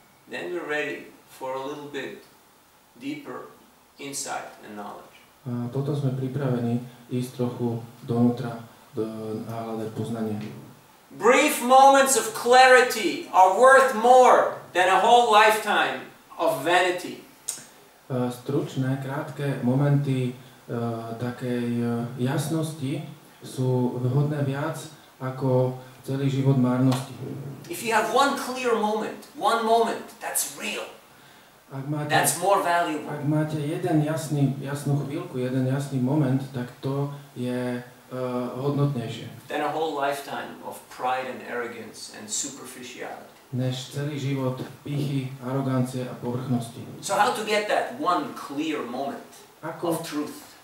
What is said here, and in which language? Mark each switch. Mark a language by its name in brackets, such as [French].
[English] Then we're ready for a little bit deeper insight and knowledge. [Slovak] A potom sme pripravení ísť trochu donútra a hľadať poznanie. [English] Brief moments of clarity are worth more than a whole lifetime of vanity. [Slovak] Stručné, krátke momenty takej jasnosti sú vhodné viac ako celý život márnosti. [English] If you have one clear moment, that's real. That's more valuable. [Slovak] Ak máte jasnú chvíľku, jeden jasný moment, tak to je hodnotnejšie. [English] Than a whole lifetime of pride and arrogance and superficiality. [Slovak] Než celý život pýchy, arogancie a povrchnosti. [English] So how to get that one clear moment of truth?